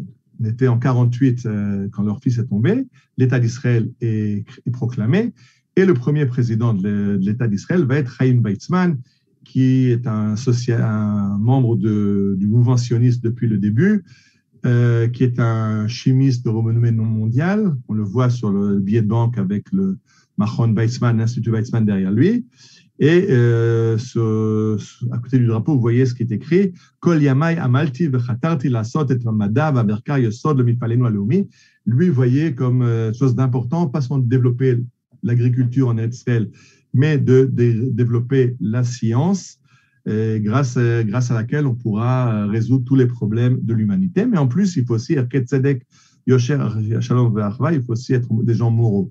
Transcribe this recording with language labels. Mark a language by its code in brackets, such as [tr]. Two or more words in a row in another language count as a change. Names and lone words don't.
[fr] On était en 1948 quand leur fils est tombé, l'État d'Israël est proclamé, et le premier président de l'État d'Israël va être Chaim Weizmann, qui est un membre du mouvement sioniste depuis le début, qui est un chimiste de renommée non mondiale. On le voit sur le billet de banque avec le Machon Weizmann, l'Institut Weizmann derrière lui. Et à côté du drapeau, vous voyez ce qui est écrit « [he] כל ימי עמלתי וחתרתי לעשות את המדע והמחקר יסוד למפעלנו הלאומי ». [fr] Lui, vous voyez comme chose d'important, pas seulement de développer l'agriculture en Israël, mais de développer la science, grâce à laquelle on pourra résoudre tous les problèmes de l'humanité. Mais en plus, il faut aussi [he] ערכי צדק יושר, שלום ואחווה, [fr] il faut aussi être des gens moraux.